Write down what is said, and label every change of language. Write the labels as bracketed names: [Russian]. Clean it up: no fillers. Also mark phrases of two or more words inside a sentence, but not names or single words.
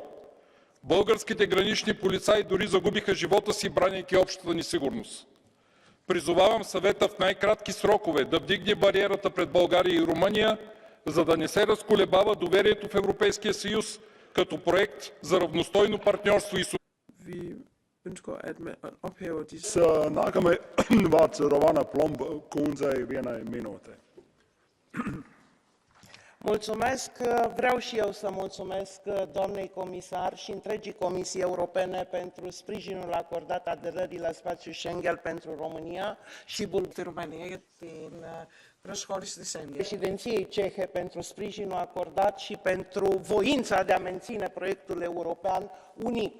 [Bulgarian] Българските гранични полицаи дори загубиха живота си, бранейки общата ни сигурност. Призовавам съвета в най-кратки срокове да вдигне бариерата пред България и Румъния, за да не се разколебава доверието в Европейския съюз като проект за равностойно партньорство и [Latvian] Nākamai vārds Rovana Plomb kundzei vienai minūtei. [Romanian] Mulțumesc. Vreau și eu să mulțumesc doamnei comisar și întregii Comisii Europene pentru sprijinul acordat aderării la spațiul Schengen pentru România și Bulgaria, președinției cehe pentru sprijinul acordat și pentru voința de a menține proiectul european unit.